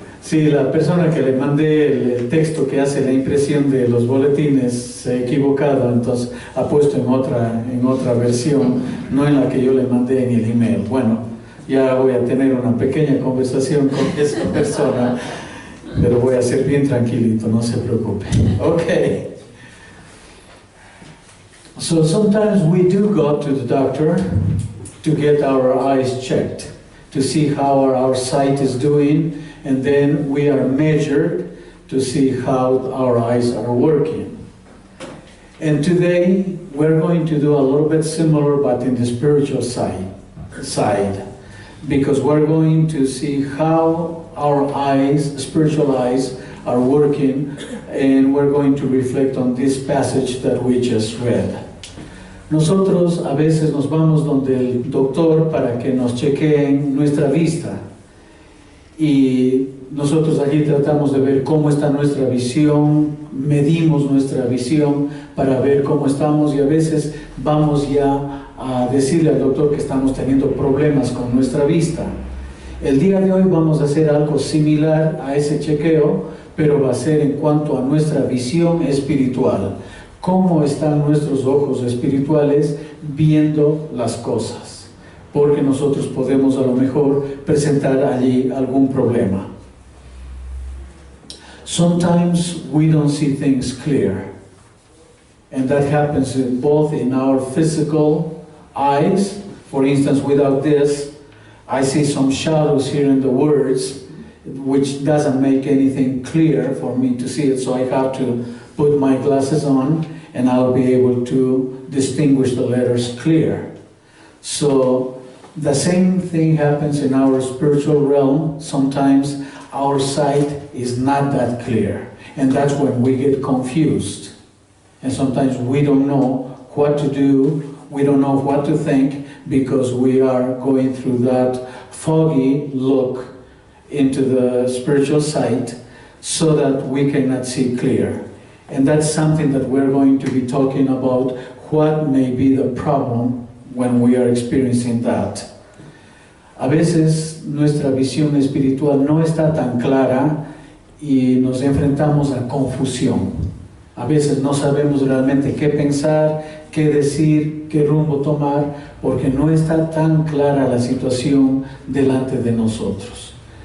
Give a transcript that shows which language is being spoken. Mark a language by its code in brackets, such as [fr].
[es] Si la persona que le mandé el texto que hace la impresión de los boletines se ha equivocado, entonces ha puesto en otra versión, no en la que yo le mandé en el email. Bueno, ya voy a tener una pequeña conversación con esa persona, pero voy a ser bien tranquilito, no se preocupe. [en] Okay. So sometimes we do go to the doctor to get our eyes checked, to see how our sight is doing, and then we are measured to see how our eyes are working. And today we're going to do a little bit similar, but in the spiritual side, because we're going to see how our eyes, spiritual eyes, are working, and we're going to reflect on this passage that we just read. [es] Nosotros a veces nos vamos donde el doctor para que nos chequeen nuestra vista. Y nosotros allí tratamos de ver cómo está nuestra visión, medimos nuestra visión para ver cómo estamos y a veces vamos ya a decirle al doctor que estamos teniendo problemas con nuestra vista. El día de hoy vamos a hacer algo similar a ese chequeo, pero va a ser en cuanto a nuestra visión espiritual. Cómo están nuestros ojos espirituales viendo las cosas. Porque nosotros podemos a lo mejor presentar allí algún problema. [en] Sometimes we don't see things clear. And that happens both in our physical eyes. For instance, without this, I see some shadows here in the words, which doesn't make anything clear for me to see it. So I have to put my glasses on and I'll be able to distinguish the letters clear. So the same thing happens in our spiritual realm. Sometimes our sight is not that clear, and that's when we get confused. And sometimes we don't know what to do, we don't know what to think, because we are going through that foggy look into the spiritual sight so that we cannot see clear. And that's something that we're going to be talking about, what may be the problem when we are experiencing that. [es] A veces nuestra visión espiritual no está tan clara y nos enfrentamos a confusión. A veces no sabemos realmente qué pensar, qué decir, qué rumbo tomar, porque no está tan clara la situación delante de nosotros.